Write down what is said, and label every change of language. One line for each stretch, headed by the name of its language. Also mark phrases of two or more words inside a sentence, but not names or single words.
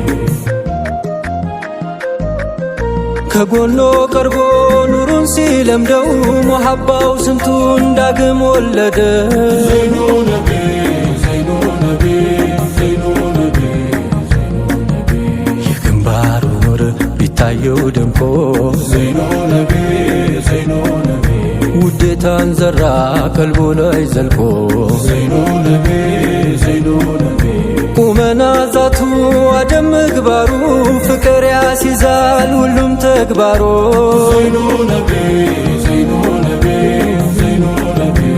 Amharic: ከጎኖ ቀርቦ ኑሩን ሲለምደው ሙሐባው ስንቱን ዳግም ወለደ
Arabic: زين نبي زين نبي زين نبي
Amharic: የግንባሩ ኑር ቢታየው ደምቆ
Arabic: زين نبي زين نبي
Amharic: ውዴታን ዘራ ቀልቡ ላይ ዘልቆ
Arabic: زين نبي زين نبي
Amharic: ቁመና ዛቱ አደም ምግባሩ ፍቅር ያስይዛል ሁሉም ተግባሮ
Arabic: زين نبي زين نبي زين نبي